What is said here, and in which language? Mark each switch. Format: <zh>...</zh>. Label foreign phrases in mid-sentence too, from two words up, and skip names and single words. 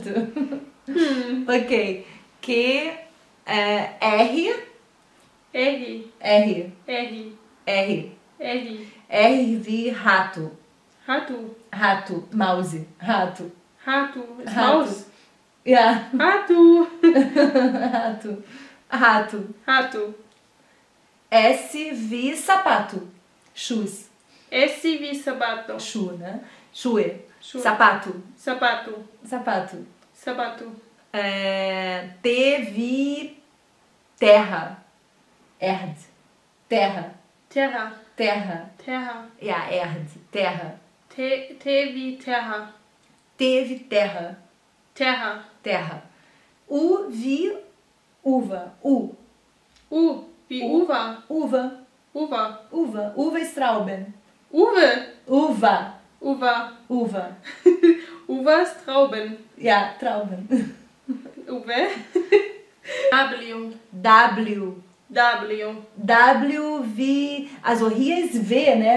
<de>Okay. Que, R.</de> <pt>Erri.</pt> <de>R.</de> <pt>Erri.</pt> <de>R.</de> <pt>Erri.</pt> <de>R wie rato.</de> <pt>Rato. Rato. Mouse. Rato. Rato. Ist Rato.</pt> <de>Maus. Ja.</de> <pt>Rato. Rato. Rato. Rato.</pt> <de>S wie sapato. Shoes. S wie Sabato.</de> <en>Shoe, né? Shoe. Shoe.</en> <pt>Sapato. Sapato. Sapato. Sabato.</pt> <de>T wie terra. Erd. Terra.</de> <pt>Terra. Terra. Terra.</pt> <de>Ja, Erd. Terra. T wie Terra. T wie terra.</de> <pt>Terra. Terra.</pt> <de>U wie uva. U. U wie Uva.</de> <pt>Uva. Uva.</pt> <de>Uva. Uva ist Trauben. Uwe.</de> <pt>Uva. Uva. Uva.</pt> <de>Uva ist Trauben. Ja, Trauben. Uwe. W. W. W. W wie, also hier ist W, ne?</de>